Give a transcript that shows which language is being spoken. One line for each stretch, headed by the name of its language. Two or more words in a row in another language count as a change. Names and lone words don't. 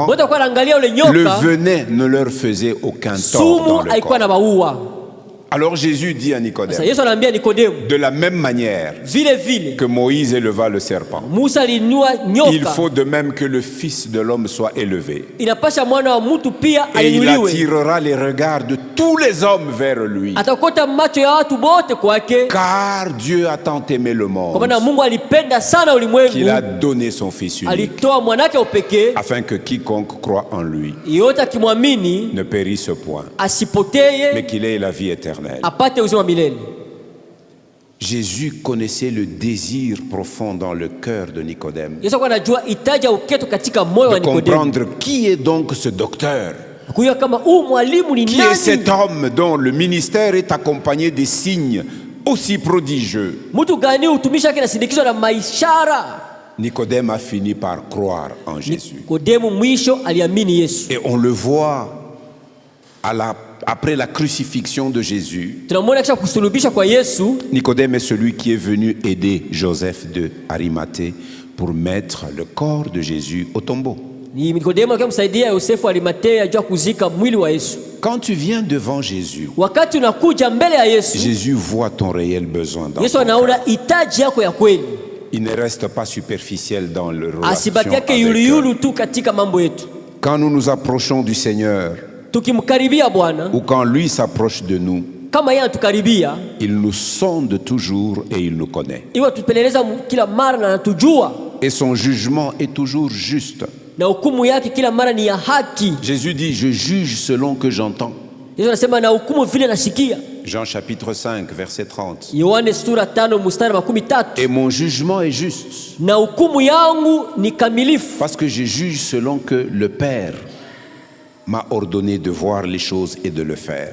Swahili: Wote walikuwa wanaangalia yule
French: le
Swahili: nyoka.
French: venin ne leur faisait aucun tort
Swahili: Sumu
French: dans le
Swahili: haikuwa
French: corps.
Swahili: na maua.
French: Alors Jésus dit à
Swahili: Sasa
French: Nicodème,
Swahili: Yesu anaambia Nikodemu,
French: de la même manière
Swahili: vile vile
French: que Moïse éleva le serpent,
Swahili: Musa aliinua
French: il
Swahili: nyoka,
French: faut de même que le Fils de l'homme soit élevé.
Swahili: inapasha mwana wa mtu pia
French: Et il
Swahili: ainuliwe.
French: attirera les regards de tous les hommes vers lui.
Swahili: Atakota macho ya watu bote kwake,
French: Car Dieu a tant aimé le
Swahili: kwa
French: monde
Swahili: maana Mungu alipenda sana
French: qu'il
Swahili: ulimwengu,
French: a donné son Fils unique,
Swahili: alitoa mwanake upekee,
French: afin que quiconque croit en lui
Swahili: yote akimwamini
French: ne périsse point, mais
Swahili: asipoteye,
French: qu'il ait la vie éternelle.
Swahili: apate uzima milele.
French: Jésus connaissait le désir profond dans le cœur de Nicodème
Swahili: Yesu alikuwa anajua itaja uketo katika moyo wa
French: de
Swahili: Nikodemu,
French: comprendre qui est donc ce docteur,
Swahili: kujua kama huu mwalimu ni
French: qui est cet
Swahili: nani,
French: homme dont le ministère est accompagné des signes aussi prodigieux.
Swahili: mtu gani utumishi wake nasindikizwa na maishara.
French: Nicodème a fini par croire en Jésus.
Swahili: Nikodemu mwisho aliamini Yesu.
French: Et on le voit après la crucifixion de Jésus.
Swahili: Tunamwona kisha kusulubisha kwa Yesu.
French: Nicodème est celui qui est venu aider Joseph de Arimathée pour mettre le corps de Jésus au tombeau.
Swahili: Ni Nikodemu akamsaidia Yosefu Arimatea ajua kuzika mwili wa Yesu.
French: Quand tu viens devant Jésus,
Swahili: Wakati unakuja mbele ya Yesu,
French: Jésus voit ton réel besoin dans
Swahili: Yesu
French: ton cœur.
Swahili: anaona hitaji yako ya kweli,
French: Il ne reste pas superficiel dans le relation
Swahili: asibaki yake
French: avec
Swahili: yuluyulu
French: eux.
Swahili: tu katika mambo yetu.
French: Quand nous nous approchons du Seigneur,
Swahili: Tukimkaribia Bwana,
French: ou quand lui s'approche de nous,
Swahili: kama yeye anatukaribia,
French: il nous sonde toujours et il nous connaît.
Swahili: iwe tupeleleza kila mara na anatujua,
French: Et son jugement est toujours juste.
Swahili: na hukumu yake kila mara ni ya haki.
French: Jésus dit, je juge selon que j'entends.
Swahili: Yesu anasema na hukumu vile nasikia.
French: Jean chapitre 5, verset 30.
Swahili: Yohane sura 5 mstari 13.
French: Et mon jugement est juste,
Swahili: Na hukumu yangu ni kamilifu,
French: parce que je juge selon que le Père m'a ordonné de voir les choses et de le faire.